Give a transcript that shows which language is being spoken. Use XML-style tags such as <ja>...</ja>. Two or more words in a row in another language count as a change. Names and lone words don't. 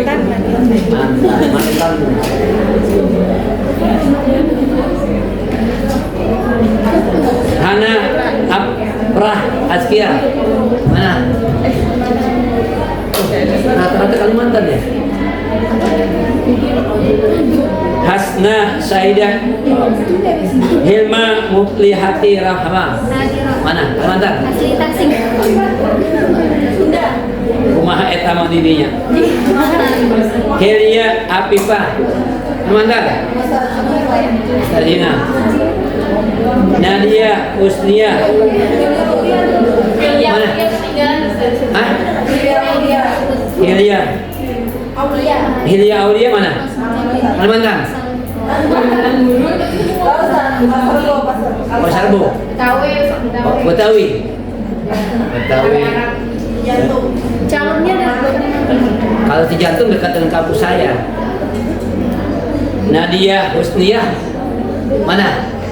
<id>Mantan. Hana Aprah Azkia. Mana? Rata-rata Kalimantan ya. Hasna Saidah Hilma Mutlihati Rahma. Mana? Kalimantan. Asli Tasik.</id> <su>Kumaha eta mah didinya.</su> <id>Helia Apifa. Kalimantan. Tadina. Nadia Usnia. Mana? Hah? Hilya Aulia mana? Kalimantan. Pasar Bo. Betawi. Calonnya Kalau di Jantung dekat dengan kampus saya. Nadia Husniah mana?</id>